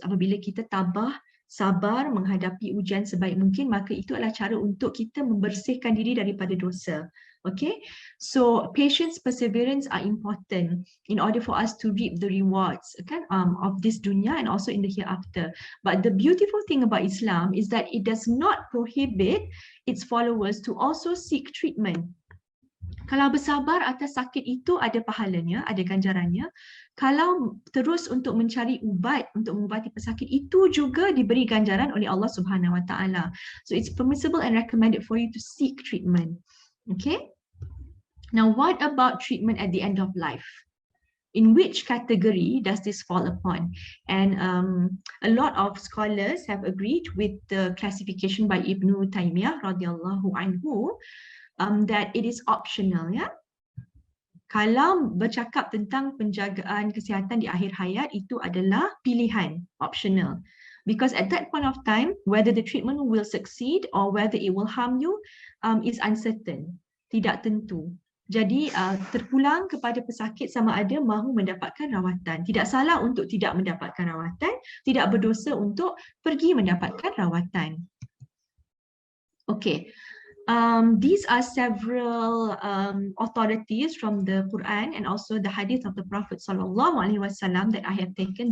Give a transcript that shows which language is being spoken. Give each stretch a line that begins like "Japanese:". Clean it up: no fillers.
Malay: Apabila kita tabah, sabar menghadapi ujian sebaik mungkin, maka itu adalah cara untuk kita membersihkan diri daripada dosa.
English: Okay, so patience, perseverance are important in order for us to reap the rewards, okay, of this dunya and also in the hereafter. But the beautiful thing about Islam is that it does not prohibit its followers to also seek treatment.
Malay: Kalau bersabar atas sakit itu ada pahalanya, ada ganjarannya. Kalau terus untuk mencari ubat untuk mengubati pesakit itu juga diberi ganjaran oleh Allah Subhanahu Wa Taala.
English: So it's permissible and recommended for you to seek treatment. Okay. Now, what about treatment at the end of life? In which category does this fall upon? And a lot of scholars have agreed with the classification by Ibn Taymiyyah radhiyallahu anhu that it is optional, ya.
Malay: Kalau bercakap tentang penjagaan kesihatan di akhir hayat, itu adalah pilihan, optional.
English: Because at that point of time, whether the treatment will succeed or whether it will harm you is uncertain,
Malay: tidak tentu. Jadi terpulang kepada pesakit sama ada mahu mendapatkan rawatan. Tidak salah untuk tidak mendapatkan rawatan, tidak berdosa untuk pergi mendapatkan rawatan.
English: Okay. These are several authorities from the Quran and also the hadith of the Prophet ﷺ that I have taken.